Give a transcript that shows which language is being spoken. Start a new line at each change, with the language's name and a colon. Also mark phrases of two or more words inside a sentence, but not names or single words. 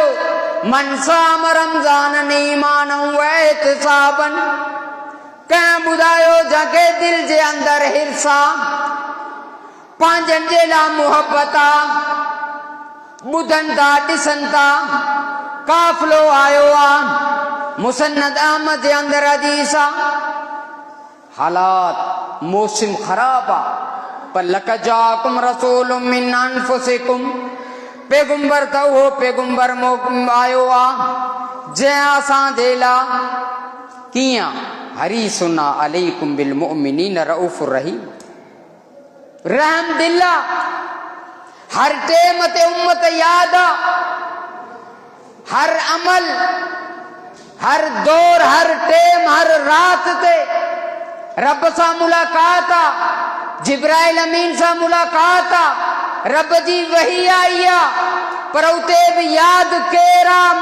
Arabic: من صام رمضان إيمانا واحتسابا,
Sindhi: कंहिं ॿुधायो जंहिंखे दिलि जे अंदरि हिरसा, पंहिंजनि जे लाइ मुहबत आहे, ॿुधनि था ॾिसनि था, काफ़िलो आयो आहे, मुसन्नद अहमद जे अंदरि हदीस आहे। हालात मौसम ख़राब आहे, पर
Arabic: لقد جاءكم رسول من أنفسكم,
Sindhi: पैगंबर त उहो पैगंबर आयो आहे जंहिं असां जे लाइ कीअं
Arabic: حريص عليكم بالمؤمنين رؤوف رحيم,
Sindhi: रहम दिल आहे। हर टेम ते उम्मत याद आहे, हर अमल, हर दौर, हर टेम, हर रात ते रब सां मुलाक़ात आहे, जिब्राइल अमीन सां मुलाक़ात आहे, रब जी वही आई आहे, पर उते बि यादि केरु आहे?